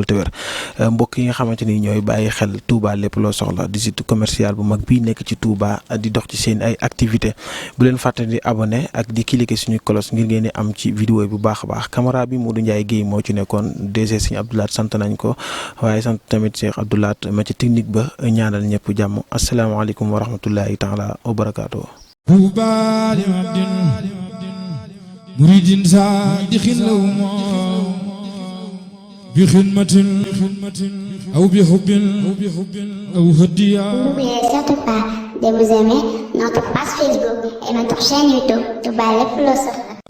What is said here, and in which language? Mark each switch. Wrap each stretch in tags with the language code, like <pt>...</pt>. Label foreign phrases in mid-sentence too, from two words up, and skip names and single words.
<wo>te wér mbokk yi nga xamante ni ñooy bàyyi xel Touba lépp loo soxla di</wo> <fr>site commercial</fr> <wo>bu mag bii nekk ci Touba di dox ci seen ay activité bu leen fàtte di abonné ak di cliquer suñu cloche ngir ngeen di am ci vidéo yi bu baax a baax caméra bi Modou Ndiaye Guèye moo ci nekkoon DG Serigne Abdoulaye sant nañ ko waaye sant tamit Cheikh Abdoulaye ma ci technique ba ñaanal ñëpp jàmm</wo> <ar>السلام عليكم ورحمة الله تعالى وبركاته. مريد صادق لهم بخدمة أو بحب أو هدية.</ar> <fr>N'oubliez surtout pas de vous aimer notre page Facebook et notre chaîne YouTube Touba Lépp Lo Soxla.</fr>